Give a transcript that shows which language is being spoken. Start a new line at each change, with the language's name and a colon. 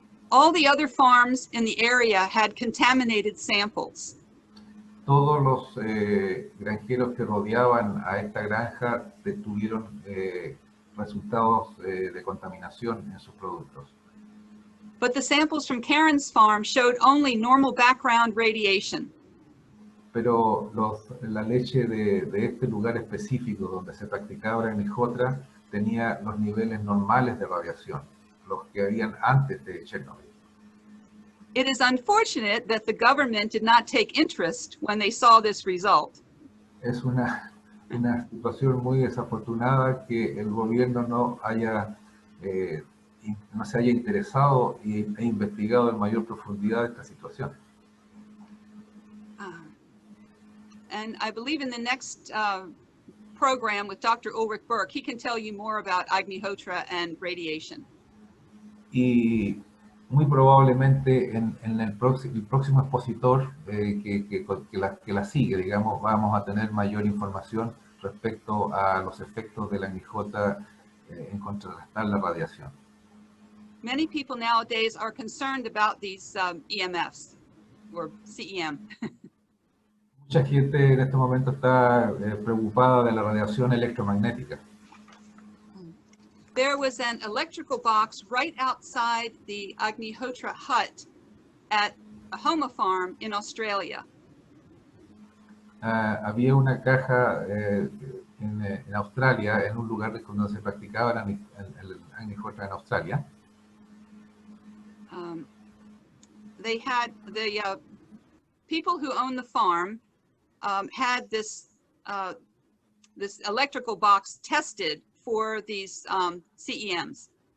English: All the other farms in the area had contaminated samples.
Spanish: Todos los granjeros que rodeaban a esta granja tuvieron resultados de contaminación en sus productos.
English: But the samples from Karen's farm showed only normal background radiation.
Spanish: Pero la leche de este lugar específico donde se practicaba el Agnihotra tenía los niveles normales de radiación, los que habían antes de Chernobyl.
English: It is unfortunate that the government did not take interest when they saw this result.
Spanish: Es una situación muy desafortunada que el gobierno no haya no se haya interesado e investigado en mayor profundidad esta situación.
English: And I believe in the next program with Dr. Ulrich Berk, he can tell you more about Agnihotra and radiation.
Spanish: Y muy probablemente en el próximo expositor que la sigue, digamos, vamos a tener mayor información respecto a los efectos de la Agnihotra en contrarrestar la radiación.
English: Many people nowadays are concerned about these EMFs, or CEM.
Spanish: Mucha gente en este momento está preocupada de la radiación electromagnética.
English: There was an electrical box right outside the Agnihotra hut at a Homa farm in Australia.
Spanish: Había una caja en Australia, en un lugar donde se practicaba el Agnihotra en Australia.
English: They had the people who owned the farm had this this electrical box tested for these CEMs.